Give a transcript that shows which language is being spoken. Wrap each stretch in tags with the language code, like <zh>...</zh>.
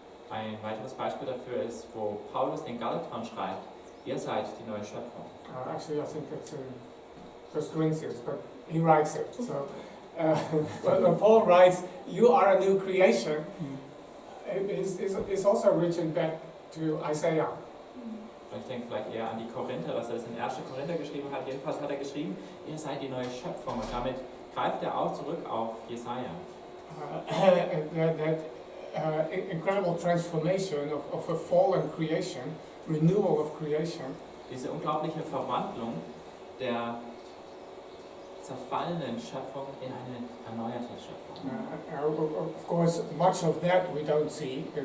<de>Ein weiteres Beispiel dafür ist, wo Paulus den Galatern schreibt, ihr seid die neue Schöpfung.</de> <en>Actually, I think it's in 1 Corinthians, but he writes it. So, when Paul writes, you are a new creation, it's also reaching back to Isaiah.</en> <de>Ich denke vielleicht eher an die Korinther, dass er das in 1. Korinther geschrieben hat. Jedenfalls hat er geschrieben, ihr seid die neue Schöpfung. Und damit greift er auch zurück auf Jesaja.</de> <en>That incredible transformation of a fallen creation, renewal of creation.</en> <de>Diese unglaubliche Verwandlung der zerfallenen Schöpfung in eine erneuerte Schöpfung.</de> <en>Of course, much of that we don't see.</en>